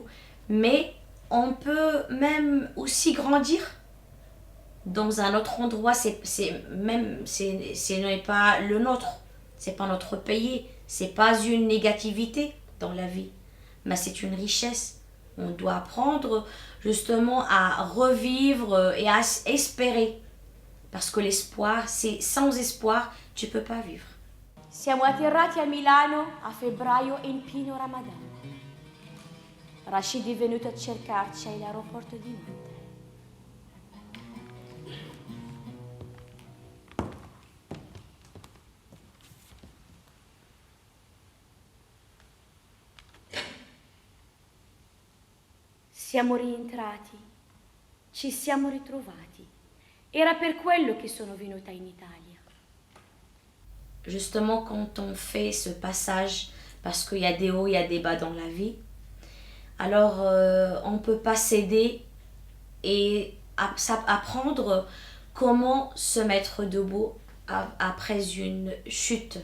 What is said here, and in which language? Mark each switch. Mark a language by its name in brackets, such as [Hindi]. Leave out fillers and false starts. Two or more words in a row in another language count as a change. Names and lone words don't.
[French] Mais on peut même aussi grandir dans un autre endroit, ce n'est pas le nôtre, c'est pas notre pays, c'est pas une négativité dans la vie, mais c'est une richesse. On doit apprendre justement à revivre et à espérer, parce que l'espoir, c'est sans espoir, tu peux pas vivre. [Italian] Siamo atterrati a Milano a febbraio in pieno Ramadan. Rashid è venuto a cercarci all'aeroporto di Nantes. Siamo rientrati, ci siamo ritrovati. Era per quello che sono venuta in Italia. [French] Justement, quand on fait ce passage, parce qu'il y a des hauts, il y a des bas dans la vie, alors on ne peut pas céder et apprendre comment se mettre debout après une chute.